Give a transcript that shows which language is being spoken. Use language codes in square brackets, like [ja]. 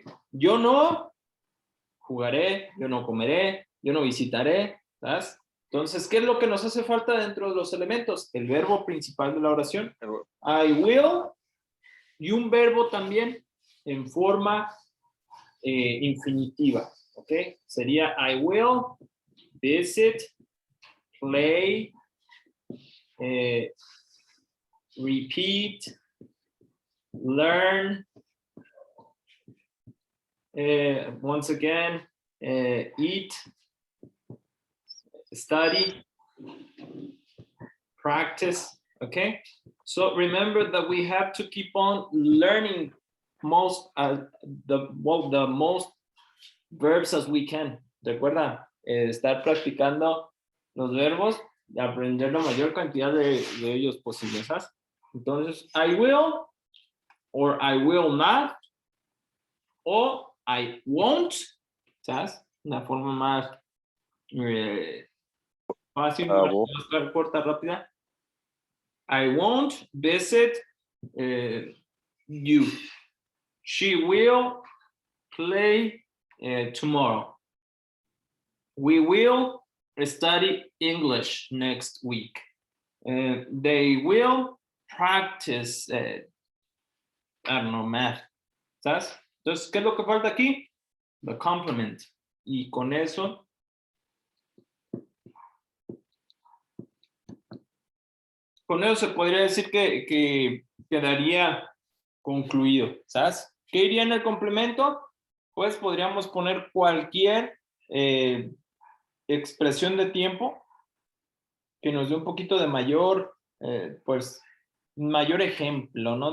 [es] Yo no jugaré, yo no comeré, yo no visitaré, ¿sabes? Entonces, ¿qué es lo que nos hace falta dentro de los elementos? El verbo principal de la oración. I will, y un verbo también en forma infinitiva, ¿ok? [en] Sería I will visit, play, repeat, learn, once again, eat, study, practice, okay? So remember that we have to keep on learning the most verbs as we can. [es] Recuerda, estar practicando los verbos y aprender la mayor cantidad de ellos posibles, ¿sabes? [en] Entonces, I will, or I will not, o I won't, ¿sabes? [es] Una forma más fácil, más corta, rápida. [en] I won't visit you. She will play tomorrow. We will study English next week. They will practice, I don't know, math. [es] ¿Sabes? Entonces, ¿qué es lo que falta aquí? [en] The complement. [es] Y con eso se podría decir que quedaría concluido, ¿sabes? ¿Qué iría en el complemento? Pues podríamos poner cualquier expresión de tiempo que nos dé un poquito de mayor, pues, mayor ejemplo, ¿no?